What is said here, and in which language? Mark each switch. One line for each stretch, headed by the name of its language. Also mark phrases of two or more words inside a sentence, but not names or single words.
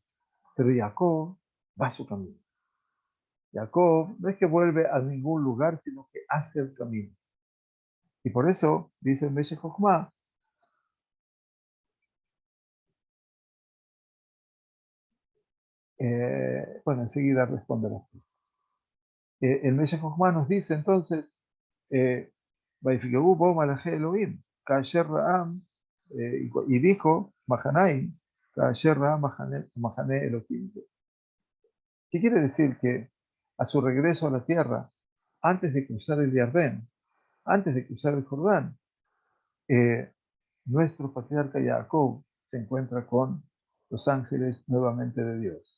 Spanish: Pero Jacob va a su camino. Jacob no es que vuelve a ningún lugar, sino que hace el camino. Y por eso, dice el Meshech Chochmah, bueno, enseguida responderás. El Meshech Chochmah nos dice entonces,
Hebrew: ויפגעו בו מלאכי אלוהים, כאשר ראה,
Spanish: y dijo, Mahanaim,
Hebrew: כאשר ראה מחנה אלוקים.
Spanish: ¿Qué quiere decir? Que a su regreso a la tierra, antes de cruzar el Jordán, antes de cruzar el Jordán, nuestro patriarca Jacob se encuentra con los ángeles nuevamente de Dios.